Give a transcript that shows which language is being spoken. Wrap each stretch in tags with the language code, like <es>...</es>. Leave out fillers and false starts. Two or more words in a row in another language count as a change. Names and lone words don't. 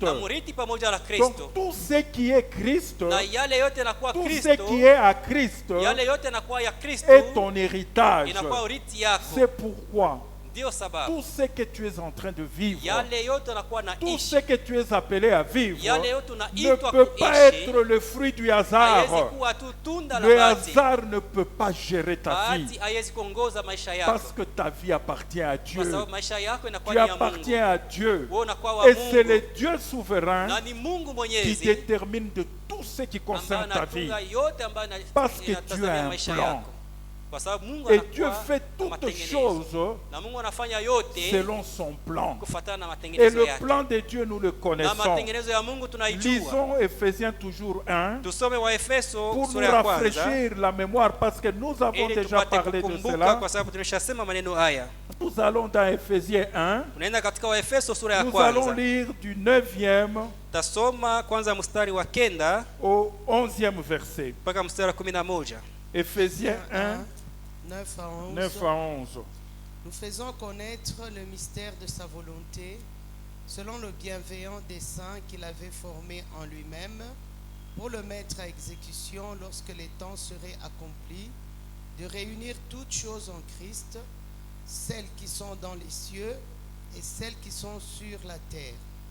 <sw>na mrithi pamoja na</sw> <fr>Donc</fr> <sw>Kristo.</sw> <fr>tout ce qui est Christ,</fr> <sw>Na yale yote yanakuwa</sw> <fr>tout ce</fr> <sw>Kristo,</sw> <fr>qui est à Christ</fr> <sw>yale yote yanakuwa ya Kristo,</sw> <fr>est ton héritage.</fr> <sw>inakuwa urithi yako.</sw> <fr>C'est pourquoi</fr> <sw>Ndio sababu</sw> <fr>tout ce que tu es en train de vivre,</fr> <sw>yale yote yanakuwa na</sw> <fr>tout ce</fr> <sw>ishi,</sw> <fr>que tu es appelé à vivre,</fr> <sw>yale yote</sw> <fr>ne</fr> <sw>unaitwa</sw> <fr>peut pas</fr> <sw>kuishi,</sw> <fr>être le fruit du</fr> <sw>haiwezi</sw> <fr>hasard.</fr> <sw>kuwa tu tunda la</sw> <fr>Le</fr> <sw>bahati.</sw> <fr>hasard ne peut pas gérer ta</fr> <sw>Bahati</sw> <fr>vie</fr> <sw>haiwezi kuongoza maisha</sw> <fr>parce</fr> <sw>yako,</sw> <fr>que ta vie appartient à</fr> <sw>kwa</sw> <fr>Dieu.</fr> <sw>sababu maisha yako inakuwa</sw> <fr>Tu</fr> <sw>ni ya</sw> <fr>appartiens</fr> <sw>Mungu.</sw> <fr>à Dieu.</fr> <sw>Wewe unakuwa wa</sw> <fr>Et c'est le</fr> <sw>Mungu</sw> <fr>Dieu souverain</fr> <sw>na ni Mungu</sw> <fr>qui</fr> <sw>Mwenyezi</sw> <fr>détermine de tout ce qui</fr> <sw>ambaye</sw> <fr>concerne ta vie.</fr> <sw>anatunga yote ambayo</sw> <fr>Parce que Dieu a</fr> <sw>inatazamia</sw> <fr>un</fr> <sw>maisha</sw> <fr>plan.</fr> <sw>yako, kwa sababu Mungu</sw> <fr>Et Dieu</fr> <sw>anakuwa</sw> <fr>fait</fr> <sw>na</sw> <fr>toutes</fr> <sw>matengenezo.</sw> <fr>choses</fr> <sw>Na Mungu anafanya yote</sw> <fr>selon son plan.</fr> <sw>kufuatana na</sw> <fr>Et</fr> <sw>matengenezo</sw> <fr>le</fr> <sw>yake.</sw> <fr>plan de Dieu, nous le</fr> <sw>Na</sw> <fr>connaissons.</fr> <sw>matengenezo ya Mungu tunaijua.</sw> <fr>Lisons Ephésiens toujours 1</fr> <sw>Tusome Waefeso</sw> <fr>pour nous</fr> <sw>sura ya kwanza</sw> <fr>rafraîchir la mémoire parce que nous avons</fr> <sw>ili</sw> <fr>déjà</fr> <sw>tupate</sw> <fr>parlé de</fr> <sw>kukumbuka,</sw> <fr>cela.</fr> <sw>kwa sababu tumeshasema maneno haya.</sw> <fr>Nous allons dans Ephésiens 1.</fr> <sw>Tunaenda katika Waefeso sura ya</sw> <fr>Nous allons</fr> <sw>kwanza.</sw> <fr>lire du 9e</fr> <sw>Tasoma kwanza mstari wa 9</sw> <fr>au 11e verset.</fr> <sw>mpaka mstari wa 11.</sw> <fr>Ephésiens 1, 9 à 11. 9 à 11. Nous faisons connaître le mystère de sa volonté, selon le bienveillant dessein qu'il avait formé en lui-même, pour le mettre à exécution lorsque les temps seraient accomplis, de réunir toutes choses en Christ, celles qui sont dans les cieux et celles qui sont sur la terre.</fr>